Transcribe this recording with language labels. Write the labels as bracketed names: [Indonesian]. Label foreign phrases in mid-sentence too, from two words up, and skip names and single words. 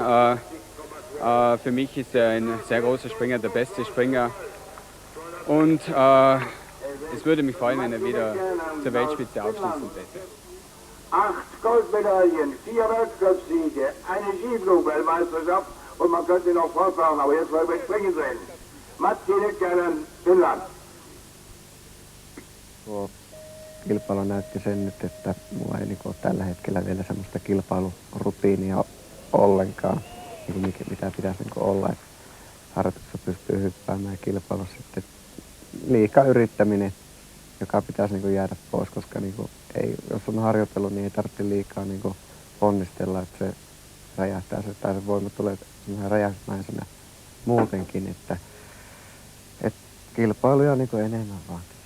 [German] Für mich ist er ein sehr großer Springer, der beste Springer. Und es würde mich freuen, wenn er wieder zur Weltspitze aufschließen täte. 8 Goldmedaillen, 4 Weltcupsiege, eine Skiflugweltmeisterschaft und man könnte noch fortfahren, aber jetzt wollen wir springen sehen. Matti Nykänen, Finland. [Finnish] Kilpailu näytti sen nyt, että mulla ei ole tällä hetkellä vielä semmoista kilpailurutiinia ollenkaan, mitä pitäisi olla. Että harjoituksessa pystyy hyppäämään ja kilpailussa sitten liikaa yrittäminen, joka pitäisi jäädä pois, koska ei, jos on harjoitellut, niin ei tarvitse liikaa ponnistella, että se räjähtää tai se voima tulee räjähtämäisenä muutenkin, että kilpailuja enemmän vaan.